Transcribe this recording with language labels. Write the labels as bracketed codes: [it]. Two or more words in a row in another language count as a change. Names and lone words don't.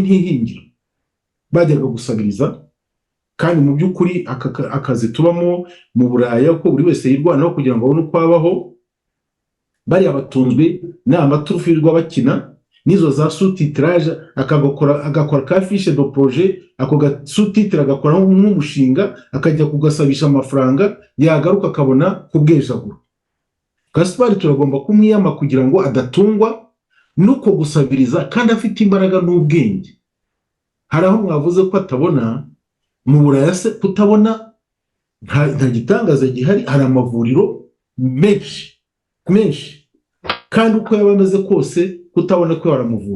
[rw] intihingiro bajyaga gusabiriza kandi mu by'ukuri akazi tubamo mu Buraya ko buri wese yirwanaho kugira ngo abone uko abaho bari abatunzwe n'amaturufu y'abakina nizo za sous-titrage agakora ka [fr] fiche de projet [rw] ako ga sous-titre agakora nk'umushinga akajya kugasabisha amafaranga yagaruka akabona kubwejagura. Gaspard turagomba kumwiyama kugira ngo adatungwa nuko gusabiriza kandi afite imbaraga n'ubwenge. Hari aho mwavuze ko atabona mu Buraya se kutabona nta gitangaza gihari, hari amavuriro menshi kandi uko yabameze kose kutabona ko baramuvura.